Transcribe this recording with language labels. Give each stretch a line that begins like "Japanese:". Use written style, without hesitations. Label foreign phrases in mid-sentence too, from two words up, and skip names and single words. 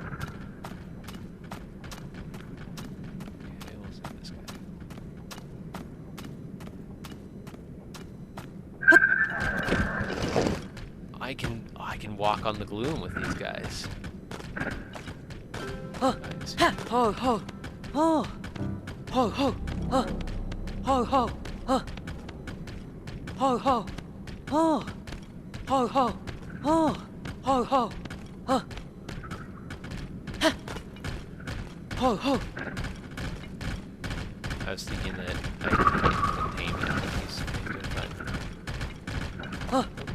English: Okay, we'll see this guy. I can walk on the gloom with these guys. Oh, ha, ho, ho, ho, ho, ho, ho, ho, ho, ho, ho, ho, ho, ho, ho, ho, ho, ho, ho, ha, ho, ho. I was thinking that I could tame enemies maybe at a time. Oh.